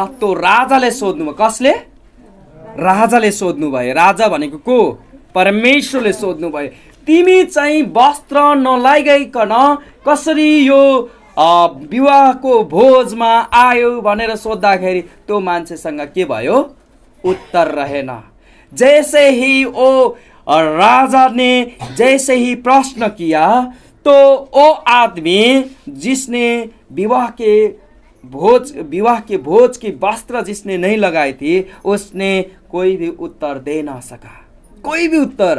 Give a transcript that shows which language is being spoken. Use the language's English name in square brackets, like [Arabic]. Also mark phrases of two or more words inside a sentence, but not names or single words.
[Nepali] तो राजाले सोध्नु। कसले? राजाले सोध्नु भयो। राजा भनेको को? परमेश्वरले सोध्नु भयो, तिमी चाहिँ वस्त्र नलाइकन कसरी यो विवाहको भोजमा आयो भनेर सोद्धाखेरि त्यो मान्छेसँग के भयो? उत्तर रहेन। [Hindi] जैसे ही वो राजा ने जैसे ही प्रश्न किया तो वो आदमी जिसने विवाह के भोज की वस्त्र जिसने नहीं लगाई थी, उसने कोई भी उत्तर दे ना सका, कोई भी उत्तर।